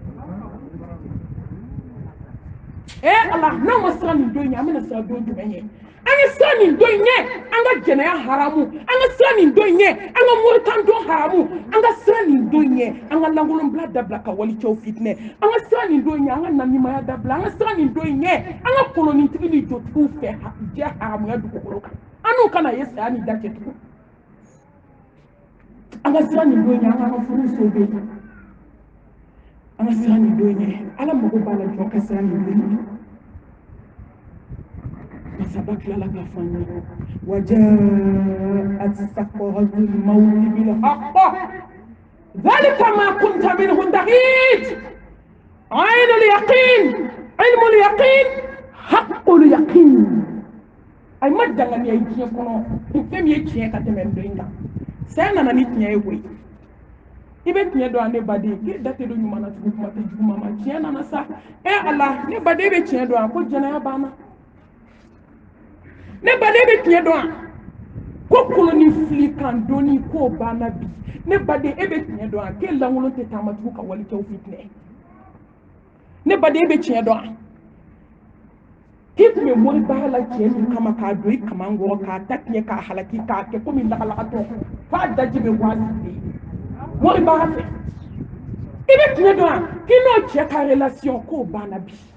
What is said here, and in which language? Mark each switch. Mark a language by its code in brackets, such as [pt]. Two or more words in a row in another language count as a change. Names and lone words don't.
[bm] ala n'aw ma siran nin don ɲɛ an bɛna siran don jumɛn ɲɛ an ye siran nin don ɲɛ an ka jɛnɛya haramu an ka siran nin don ɲɛ an ka moritan don haramu an ka siran nin don ɲɛ an ka lankolonbila dabila ka walicɛw fitinɛ an ka siran nin don ɲɛ an ka namimaya dabila an ka siran nin don ɲɛ an ka kolonitigi ni jotigiw fɛ jɛ haramuya dugukolo kan an n'u kana ye saya ni da cɛ tugun an ka siran nin don ɲɛ an ka furu sauver an ka siran nin don ɲɛ ala mago b'a la jɔ ka siran nin don ɲɛ masaba tilala k'a fɔ an ye [ar] وجاءت سكرة الموت بالحق ذلك ما كنت منه تحيد عين اليقين علم اليقين حق اليقين [bm] ay ma dangani ay tiɲɛ kɔnɔ fɛn min ye tiɲɛ ka tɛmɛ nin don kan saya nana ni tiɲɛ ye koyi i bɛ tiɲɛ dɔn ne baden k'e da tɛ don ɲuman na tugun kuma tɛ juguman ma tiɲɛ nana sa ala ne baden bɛ tiɲɛ dɔn ko jɛnɛya banna ne baden bɛ tiɲɛ dɔn ko koloni fili kan dɔnni k'o banna bi ne baden e bɛ tiɲɛ dɔn k'e lankolon tɛ taama tugun ka walicɛw fitinɛ ne baden bɛ tiɲɛ dɔn k'i tun bɛ mori baara la cɛ min kama k'a don i kaman kɔrɔ k'a ta tiɲɛ k'a halaki k'a kɛ komi lagalagatɔ f'a daji bɛ bɔ a sigilen mori baara fɛ i bɛ tiɲɛ dɔn k'i n'o cɛ ka relation k'o banna bi